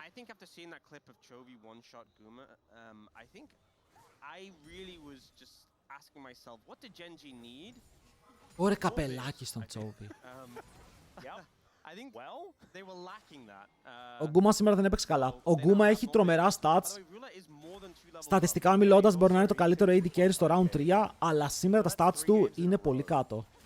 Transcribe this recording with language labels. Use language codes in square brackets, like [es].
[en] I think after seeing that clip of Chovy one-shot Guma, I think I really was just asking myself, what did Genji need? [el] Ωραία καπελάκι στον Chovy. [en] I think they were lacking that. [el] Ο Γκούμα σήμερα δεν έπαιξε καλά. Ο Γκούμα έχει τρομερά stats. Στατιστικά μιλώντας μπορεί να είναι το καλύτερο AD carry στο round 3, αλλά σήμερα τα stats του είναι πολύ κάτω.